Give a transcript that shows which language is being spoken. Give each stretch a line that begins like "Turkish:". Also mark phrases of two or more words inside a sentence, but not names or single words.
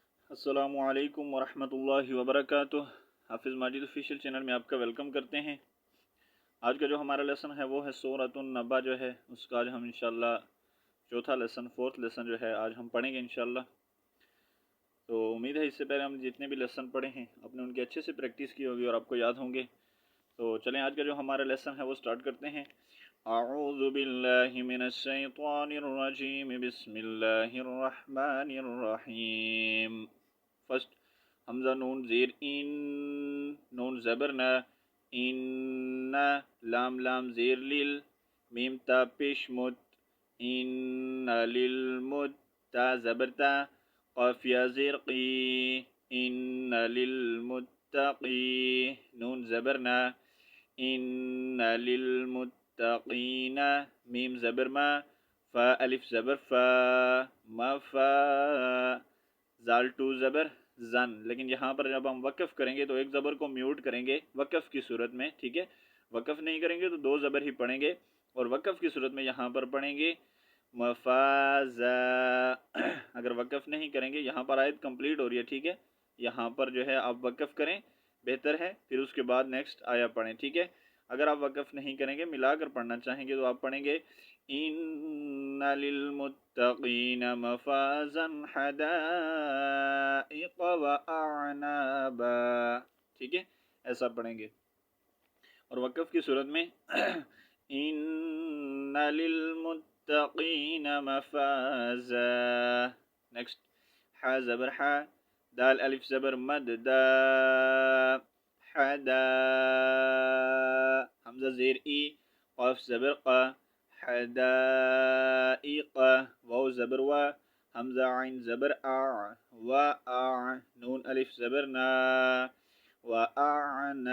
Arabic: السلام عليكم ورحمة الله وبركاته.
Hindi: हाफिज़ माजिद ऑफिशियल चैनल में आपका वेलकम करते हैं। आज का जो हमारा लेसन है वो है सूरतुन नबा जो है उसका आज हम
Arabic: إن شاء الله
Hindi: चौथा लेसन
English: fourth lesson
Hindi: जो है आज हम पढ़ेंगे
Arabic: إن شاء الله.
Hindi: तो उम्मीद है इससे पहले हम जितने भी लेसन पढ़े हैं आपने उनकी अच्छे से प्रैक्टिस की होगी और आपको याद होंगे। तो चलें आज का जो हमारा लेसन है वो स्टार्ट करते हैं।
Arabic: أعوذ بالله من الشيطان الرجيم بسم الله الرحمن الرحيم.
Hindi: फर्स्ट हमजा नून ज़ेर इन, नून ज़बर न, इन्ना, लाम लाम ज़ेर लिल, मीम ता पेश मुत,
Arabic: إن لل مت,
Hindi: ता ज़बर ता, क़ाफ या ज़ेर क़ी,
Arabic: إن للمتقي,
Hindi: नून ज़बर न,
Arabic: إن للمتقين,
Hindi: मीम ज़बर मा, फ़ा अलिफ ज़बर फ़ा, मा फ़ा, ज़ाल टू ज़बर जन। लेकिन यहाँ पर जब हम वक़फ़ करेंगे तो एक ज़बर को म्यूट करेंगे वक़फ़ की सूरत में, ठीक है। वक़फ़ नहीं करेंगे तो दो ज़बर ही पढ़ेंगे और वक़फ़ की सूरत में यहाँ पर पढ़ेंगे मफ़ाज़ा। अगर वक़फ़ नहीं करेंगे यहाँ पर आयत कंप्लीट हो रही है, ठीक है। यहाँ पर जो है आप वक़फ़ करें बेहतर है, फिर उसके बाद नेक्स्ट आया पढ़ें, ठीक है। अगर आप वक़फ़ नहीं करेंगे मिलाकर पढ़ना चाहेंगे तो आप पढ़ेंगे
Arabic: إن للمتقين مفازا حدائق وأعنابا,
Hindi: ठीक है, ऐसा पढ़ेंगे। और वक़फ़ की सूरत में
Arabic: إن للمتقين مفازا.
Hindi: नेक्स्ट हा ज़बर हा, दाल अलिफ ज़बर मद दा, हदा, हमज़ा ज़ेर ई, क़ाफ ज़बर क़ा, हदाइक़, वाव ज़बर वा, हमज़ा आइन ज़बर आ, व आ, नून अलिफ ज़बर ना, व आना।